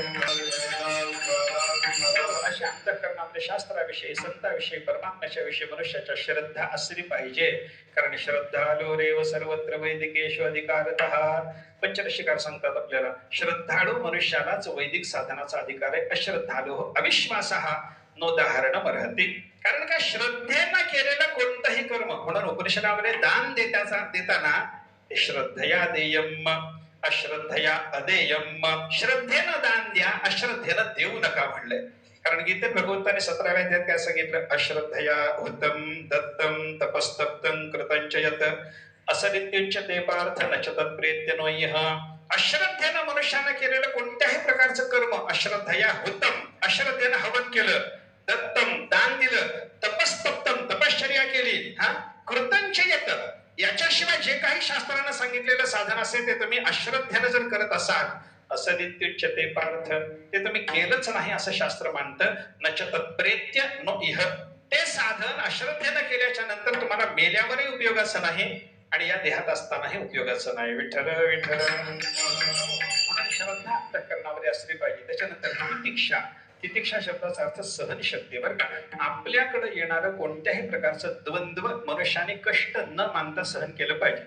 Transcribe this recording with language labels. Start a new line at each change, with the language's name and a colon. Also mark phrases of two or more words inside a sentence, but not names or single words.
Marathi: अशा अंतःकरणामध्ये शास्त्राविषयी, संतांविषयी, परमात्म्याच्या विषयी मनुष्याच्या श्रद्धा असली पाहिजे.
Sanskrit: कारण श्रद्धाळू रेव सर्वत्र वैदिकेषु अधिकारतः.
Marathi: पंचदशिकार सांगतात आपल्याला श्रद्धाळू मनुष्यालाच वैदिक साधनाचा अधिकार आहे.
Sanskrit: अश्रद्धाळू अविश्वासः नोदाहरणम अर्हति.
Marathi: कारण का श्रद्धेनं केलेलं कोणतंही कर्म, म्हणून उपनिषदामध्ये दान देताना
Sanskrit: श्रद्धया देयम अश्रद्धया अदेयम.
Marathi: श्रद्धेनं दान द्या, अश्रद्धेनं देऊ नका म्हणलंय. कारण गीतेत भगवंताने 17व्या अध्यायात काय सांगितलं,
Sanskrit: अश्रद्धया हुतम दत्तम तपस्तप्तं कृतं च यत् असदित्युच्यते पार्थ न च तत्प्रेत्य नोयः.
Marathi: अश्रद्धेनं मनुष्यानं केलेलं कोणत्याही प्रकारचं कर्म,
Sanskrit: अश्रद्धया हुतम
Marathi: अश्रद्धेनं हवन केलं, दत्तम दान दिलं, तपस्तप्तम तपश्चर्या केली,
Sanskrit: कृतं च यत्
Marathi: याच्याशिवाय जे काही शास्त्रानं सांगितलेलं साधन असेल ते तुम्ही अश्रद्धेनं जर करत असाल,
Sanskrit: असदित्युच्यते पार्थ,
Marathi: ते तुम्ही केलंच नाही असं शास्त्र मानतं.
Sanskrit: न च तत्प्रेत्य नो इह.
Marathi: ते साधन अश्रद्धेनं केल्याच्या नंतर तुम्हाला मेल्यावरही उपयोगाचं नाही आणि या देहात असतानाही उपयोगाचं नाही. विठ्ठल विठ्ठल. श्रद्धा अंतःकरणामध्ये असली पाहिजे. त्याच्यानंतर तितिक्षा. तितिक्षा शब्दाचा अर्थ सहनशक्ती बरं का. आपल्याकडे येणारं कोणत्याही प्रकारचं द्वंद्व मनुष्याने कष्ट न मानता सहन केलं पाहिजे.